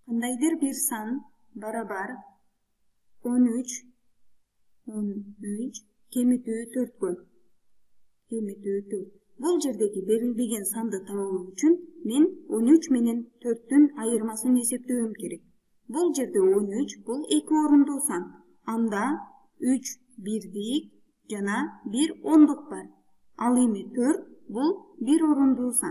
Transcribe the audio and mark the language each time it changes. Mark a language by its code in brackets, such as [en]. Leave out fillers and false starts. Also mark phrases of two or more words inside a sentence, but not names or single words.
[ky] Кандайдыр бир сан барабар 13 кемитүү 4 кемитүү 4. Бул жердеги берилбеген санды табуу үчүн мен 13 менен 4-түн айырмасын эсептөөм керек. Бул жерде 13 бул 2 орундуу сан. Анда 3 бирдик жана 1 ондук бар. Ал эми 4 бул 1 орундуу сан.